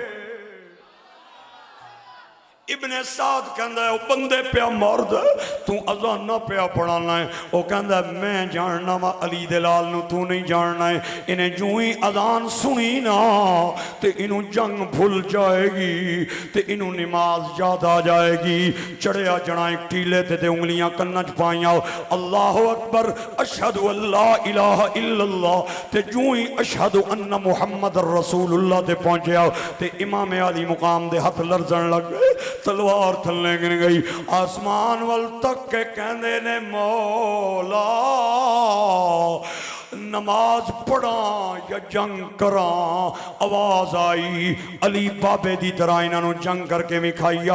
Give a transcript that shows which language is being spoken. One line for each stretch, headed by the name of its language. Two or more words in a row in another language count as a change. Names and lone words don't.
Punjabi: ਇਬਨੇ ਸਾਦ ਕਹਿੰਦਾ ਹੈ ਬੰਦੇ ਪਿਆ ਮਰਦ ਤੂੰ ਅਜ਼ਾਨਾ ਪਿਆ ਪੜ੍ਹਾਨਾ ਹੈ। ਉਹ ਕਹਿੰਦਾ ਮੈਂ ਜਾਣਨਾ ਵਾਂ ਅਲੀ ਦੇ ਲਾਲ ਨੂੰ, ਤੂੰ ਨਹੀਂ ਜਾਣਨਾ ਹੈ। ਇਨ੍ਹਾਂ ਜਿਉਂ ਹੀ ਅਜ਼ਾਨ ਸੁਣੀ ਨਾ ਤੇ ਇਨ੍ਹਾਂ ਨੂੰ ਜੰਗ ਭੁੱਲ ਜਾਏਗੀ ਤੇ ਇਨ੍ਹਾਂ ਨੂੰ ਨਮਾਜ਼ ਯਾਦ ਆ ਜਾਏਗੀ। ਚੜ੍ਹਿਆ ਜਣਾ ਇੱਕ ਟਿੱਲੇ ਤੇ ਉਂਗਲੀਆਂ ਕੰਨਾਂ ਚ ਪਾਈਆਂ,
Arabic: الله أكبر أشهد أن لا إله إلا الله
Punjabi: ਤੇ ਜਿਉਂ ਹੀ
Arabic: أشهد أن محمد رسول الله
Punjabi: ਤੇ ਪਹੁੰਚਿਆ ਤੇ ਇਮਾਮ ਅਲੀ ਮੁਕਾਮ ਦੇ ਹੱਥ ਲਰਜ਼ਨ ਲੱਗ ਗਏ, ਤਲਵਾਰ ਥੱਲੇ ਗਿਰ ਗਈ। ਆਸਮਾਨ ਵੱਲ ਤੱਕ ਕੇ ਕਹਿੰਦੇ ਨੇ ਮੌਲਾ ਨਮਾਜ਼ ਪੜ੍ਹਾਂ ਯਾ ਜੰਗ ਕਰਾਂ। ਆਵਾਜ਼ ਆਈ ਅਲੀ ਬਾਬੇ ਦੀ ਤਰ੍ਹਾਂ ਇਨ੍ਹਾਂ ਜੰਗ ਕਰਕੇ ਵਿਖਾਇਆ।